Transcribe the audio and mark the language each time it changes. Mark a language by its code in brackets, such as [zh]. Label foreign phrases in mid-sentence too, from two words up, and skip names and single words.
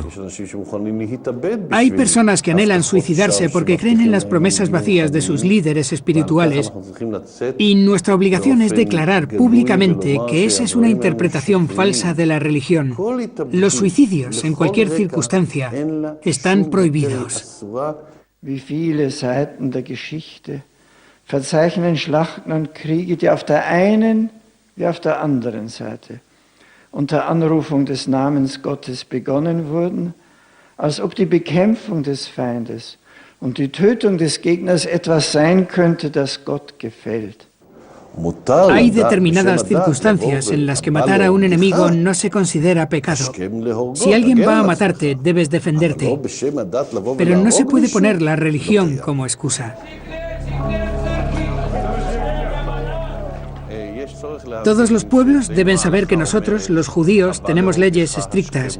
[es] Hay personas que anhelan suicidarse porque creen en las promesas vacías de sus líderes espirituales, y nuestra obligación es declarar públicamente que esa es una interpretación falsa de la religión. Los suicidios, en cualquier circunstancia, están prohibidos. [de] wie viele Seiten der Geschichte verzeichnen Schlachten und Kriege, die auf der einen wie auf der anderen Seite unter Anrufung des Namens Gottes begonnen wurden, als ob die Bekämpfung des Feindes und die Tötung des Gegners etwas sein könnte, das Gott gefällt. [es] Hay determinadas circunstancias en las que matar a un enemigo no se considera pecado. Si alguien va a matarte, debes defenderte. Pero no se puede poner la religión como excusa. Todos los pueblos deben saber que nosotros, los judíos, tenemos leyes estrictas.